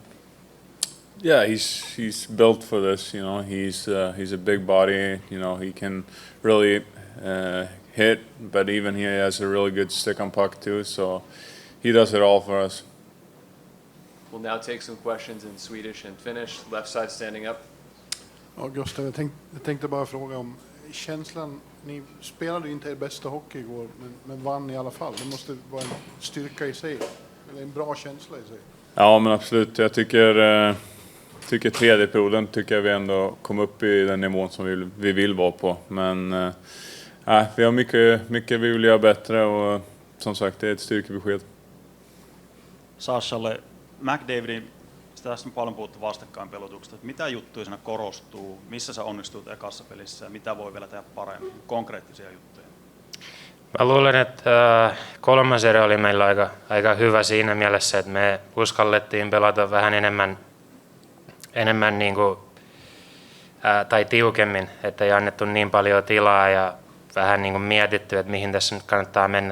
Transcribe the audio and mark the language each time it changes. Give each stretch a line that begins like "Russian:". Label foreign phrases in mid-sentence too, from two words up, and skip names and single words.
English: Yeah, he's built for this. You know, he's a big body. You know, he can really hit, but even he has a really good stick on puck too. So he does it all for us. We'll now take some questions in Swedish and Finnish. Left side standing up.
Swedish: Ja, Gustav, jag tänkte bara fråga om känslan. Ni spelade ju inte er bästa hockey igår, men vann i alla fall. Det måste vara en styrka i sig, eller en bra känsla i sig. Ja, men absolut. Jag tycker tredje perioden tycker jag vi ändå kom upp i den nivån som vi vill vara på. Men vi har mycket vi vill göra bättre, och som sagt, det är ett styrkebesked.
Finnish: Sashalle, McDavidin, tässä on paljon puhuttu vastakkainpelutuksesta. Mitä juttuja siinä korostuu, missä sä onnistut ekassa pelissä ja mitä voi vielä tehdä paremmin, konkreettisia juttuja? Mä luulen, että kolmas erä oli meillä aika hyvä siinä mielessä, että me uskallettiin pelata vähän enemmän niin kuin, tai tiukemmin, että ei annettu niin paljon tilaa ja vähän niin kuin mietitty, että mihin tässä nyt kannattaa mennä.